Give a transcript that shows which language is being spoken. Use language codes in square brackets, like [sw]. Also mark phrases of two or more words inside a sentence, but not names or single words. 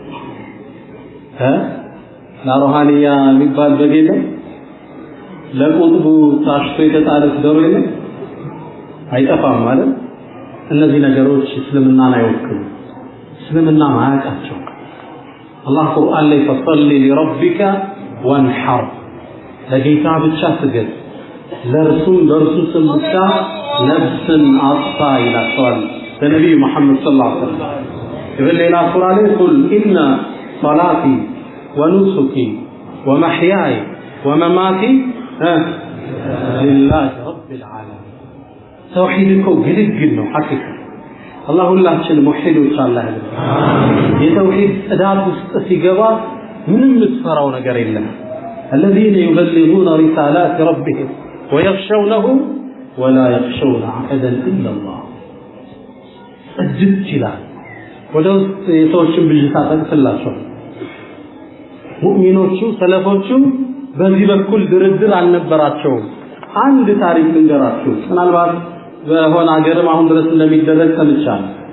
[am] ለሮሃንያ የሚባል በግ የለም ለቁጥቡ ታሽቶ የተጣለች ዶሮ የለም አይጠፋም ማለት እነዚህ ነገሮች እስልምናን አይወክሉም እስልምና ማያውቃቸው አላህ ቁርአን ላይ [ar] فصل لربك وانحر [am] ለጌታ ብቻ ስገድ ለርሱም በርሱ ስም ብቻ ነፍስን አጥፋ ይላቸዋል በነቢዩ መሐመድ [ar] صلى الله عليه وسلم [am] በሌላ ሱራ ላይ [ar] قل إن صلاتي ونسكي ومحياي ومماتي لله رب العالمين [am] ተውሂድ እኮ ግልግል ነው ሐቂቃ አላህ ሁላችን ሙሂዶች አላህ ያድርገን የተውሂድ ጽዳት ውስጥ ሲገባ ምንም ምትፈራው ነገር የለም [ar] الذين يبلغون رسالات ربهم ويخشونه ولا يخشون أحدا إلا الله [am] እጅግ ይላል ወደ ውስጥ የሰዎችን ብልጭታ ተከላቸው ሙእሚኖቹ ሰለፎቹ በዚህ በኩል ድርድር አልነበራቸው አንድ ታሪክ ልንገራችሁ ምናልባት በሆነ ሀገርም አሁን ድረስ እንደሚደረግ ሰምቻለሁ